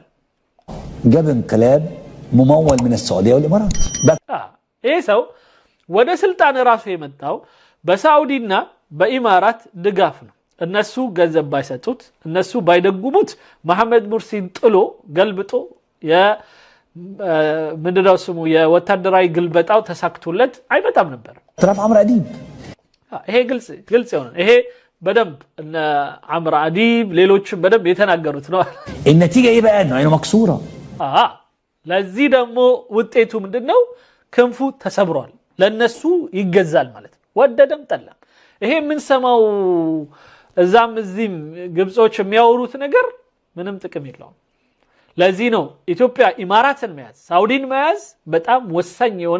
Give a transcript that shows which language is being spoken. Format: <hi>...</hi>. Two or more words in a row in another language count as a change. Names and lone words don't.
<ar>جاب انقلاب ممول من السعوديه والامارات ايه سو</ar> <am>ወደ ስልጣን ራሱ የመጣው በሳውዲና በኢማራት ድጋፍ ነው እነሱ ገንዘብ ባይሰጡት እነሱ ባይደጉሙት መሐመድ ሙርሲን ጥሎ ገልብጦ ምንድነው ስሙ የወታደራዊ ግልበጣው ተሳክቶለት አይመጣም ነበር</am> <ar>طرف عمرو اديب</ar> <am>ይሄ ግልጽ ይሆናል ይሄ በደንብ እነ عمرو اديب ሌሎችም በደንብ የተናገሩት ነው</am> <ar>النتيجه ايه بقى انه عينه مكسوره</ar> <am>ለዚህ ደግሞ ውጤቱ ምንድነው ክንፉ ተሰብሯል ለነሱ ይገዛል ማለት ነው ወደደም ጠላ ይሄ ምን ሰማው እዛም እዚህም ግብጾች የሚያወሩት ነገር ምንም ጥቅም የለውም ለዚህ ነው ኢትዮጵያ ኢማራትን መያዝ ሳውዲን መያዝ በጣም ወሳኝ የሆነ</am>